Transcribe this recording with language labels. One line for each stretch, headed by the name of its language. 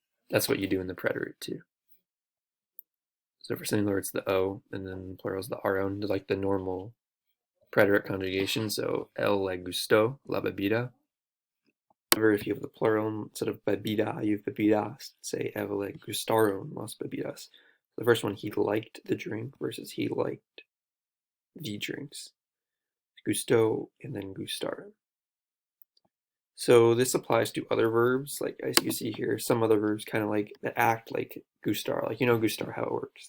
English: That's what you do in the preterite too. So for singular it's the O, and then plural is the RO, like the normal preterite conjugation. So
Spanish: el le gustó la bebida.
English: However, if you have the plural instead of bebida, you have bebidas. Say
Spanish: el le gustaron las bebidas.
English: The first one, he liked the drink versus he liked the drinks. Gusto and then gustaron. So this applies to other verbs, like as you see here, some other verbs kind of like that act like gustar, like you know gustar how it works.